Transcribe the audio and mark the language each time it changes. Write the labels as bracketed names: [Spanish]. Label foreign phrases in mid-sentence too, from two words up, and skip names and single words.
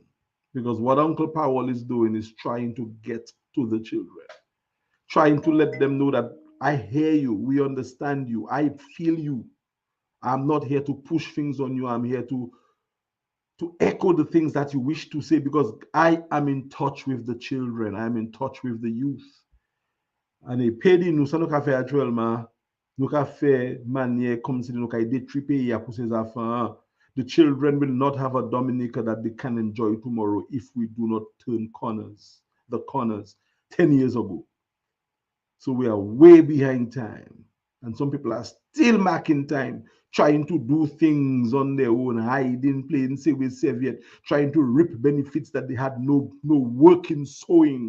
[English] Because what Uncle Powell is doing is trying to get to the children, trying to let them know that I hear you, we understand you, I feel you. I'm not here to push things on you. I'm here to echo the things that you wish to say, because I am in touch with the children. I'm in touch with the youth. [Saint Lucian Creole French] And e pedi nou sa nou ka fe actuellement, nou ka fe manye kom si nou ka ide tripe ya pou ses afan. [English] The children will not have a Dominica that they can enjoy tomorrow if we do not turn the corners 10 years ago. So we are way behind time. And some people are still marking time, trying to do things on their own, hiding, playing civil Soviet, trying to reap benefits that they had no work in sowing.